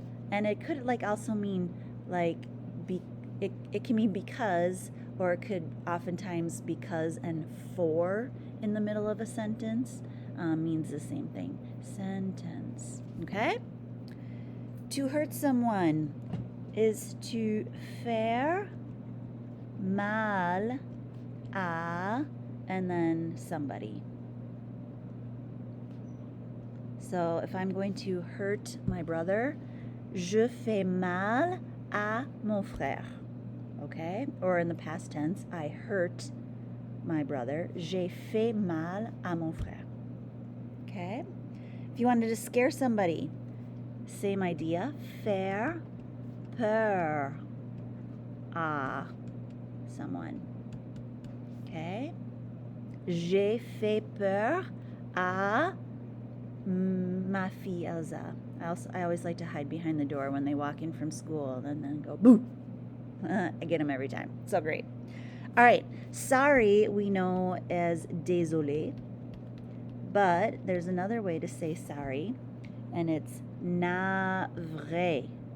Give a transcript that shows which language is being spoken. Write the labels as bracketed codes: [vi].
[en] And it could like also mean like, it can mean because, or it could oftentimes because and for in the middle of a sentence means the same thing. Sentence. Okay? To hurt someone is to [fr] faire mal à, [en] and then somebody. So if I'm going to hurt my brother, [fr] je fais mal à mon frère. [en] Okay? Or in the past tense, I hurt my brother. [fr] J'ai fait mal à mon frère. [en] Okay? If you wanted to scare somebody, same idea. [fr] Faire peur à [en] someone. Okay? [fr] J'ai fait peur à ma fille Elsa. [en] I always like to hide behind the door when they walk in from school and then go boo. I get them every time. So great. All right. Sorry we know as désolé, but there's another way to say sorry, and it's navré.